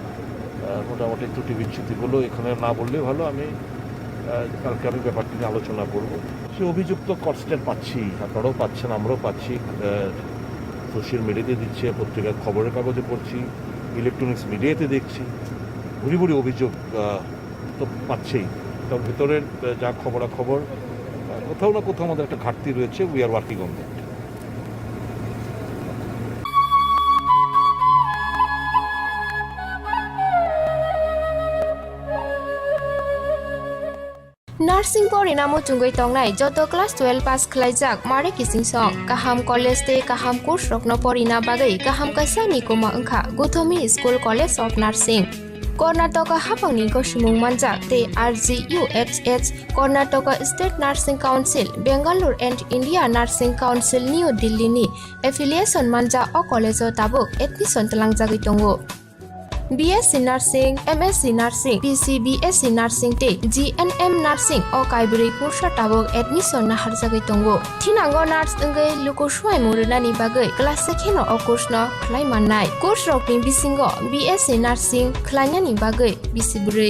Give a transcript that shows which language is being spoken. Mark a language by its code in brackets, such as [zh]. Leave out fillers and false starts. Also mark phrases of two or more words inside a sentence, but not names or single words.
[bn] মোটামুটি ত্রুটি বিচ্ছুতিগুলো এখানে না বললেই ভালো আমি কালকে আমি ব্যাপারটি নিয়ে আলোচনা করব সে অভিযুক্ত কনস্ট্যান্ট পাচ্ছি আপনারাও পাচ্ছেন আমরাও পাচ্ছি সোশ্যাল মিডিয়াতে দিচ্ছে পত্রিকার খবরের কাগজে পড়ছি ইলেকট্রনিক্স মিডিয়াতে দেখছি ভুরি অভিযোগ তো পাচ্ছেই তার ভিতরের যা খবরাখবর কোথাও না কোথাও আমাদের একটা ঘাটতি রয়েছে [en] we are working on that [trp] नार्सिं परिणामो चुंगै तंगनाय जत क्लास 12 पास खलाइजाक मारे किसिं सं काहाम कलेज ते काहाम कोर्स रखनो परिना बागै काहाम काisa निकोमा ओंखा गौतमी स्कुल कलेज अफ नार्सिं कर्नाटक हाफांनि गसिमुं मानजाक ते RGUHH कर्नाटक स्टेट नार्सिं काउन्सिल बेंगालुर एन्ड इन्डिया नार्सिं काउन्सिल निउ दिल्लीनि एफिलिएशन मानजा अ कलेज ताबुक एडमिशन तलांजागै दंगो BSc Nursing, MSc Nursing, BSc Nursing te GNM Nursing o kaibri kursa tabok admission na harjagai tongo. Thinango nurse engai luko suai murunani bagai class sekheno o course no khlai mannai. Course rokni bisingo BSc Nursing khlainani bagai bisibrei.